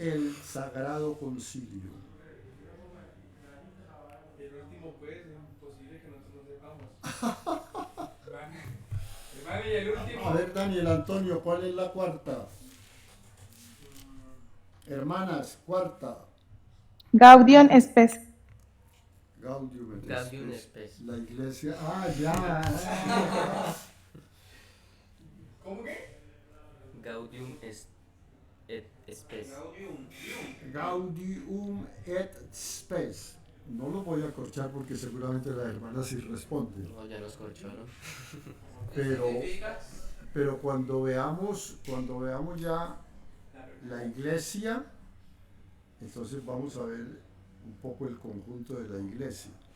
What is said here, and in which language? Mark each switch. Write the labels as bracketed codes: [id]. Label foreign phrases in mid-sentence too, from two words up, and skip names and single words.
[es] El Sagrado Concilio. El último, pues, es imposible que nosotros no sepamos. Hermano, y el último. A ver, Daniel Antonio, ¿cuál es la cuarta? Hermanas, cuarta. Gaudium et Spes. Gaudium et Gaudium Spes. et Spes. La iglesia. Ya. ¿Cómo que? Gaudium est. et spes. Gaudium. Gaudium et spes. No lo voy a corchar porque seguramente la hermana sí responde. No, ya nos corchó, ¿no? Pero, Significa pero cuando veamos ya la iglesia, entonces vamos a ver un poco el conjunto de la iglesia.